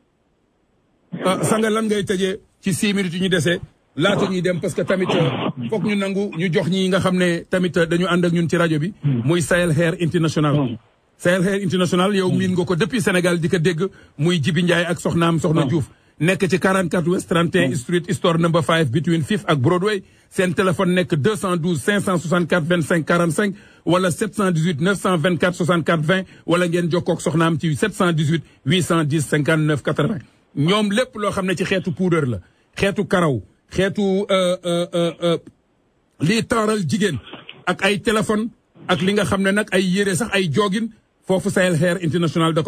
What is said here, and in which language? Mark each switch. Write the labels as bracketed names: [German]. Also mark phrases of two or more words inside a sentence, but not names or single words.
[Wolof] sanga lan ngay tëjee ci 6 minutes ñu desee laata ñuy dem [French] parce que [Wolof] tamit foog ñu nangu ñu jox ñi nga xam ne tamit dañu ànd ak ñun ci rajo bi muy Sahel Hair International Sahel Hair International yow miin nga ko depuis Sénégal di ko dégg muy Jibi Ndiaye ak soxnaam soxna Diouf nekk ci 44 West 31 Street [English] store number 5 between 5th [Wolof] ak Broadway seen téléphone nekk 212 564 25 45 wala 718 924 64 20 wala ngeen jokkoo ak soxnaam ci 718 810 59 80 ñoom lépp loo xam ne ci xeetu poudre la xeetu karaw xeetu lii taaral jigéen ak ay téléphone ak li nga xam ne nag ay yére sax ay jogging foofu Sahel Hair International da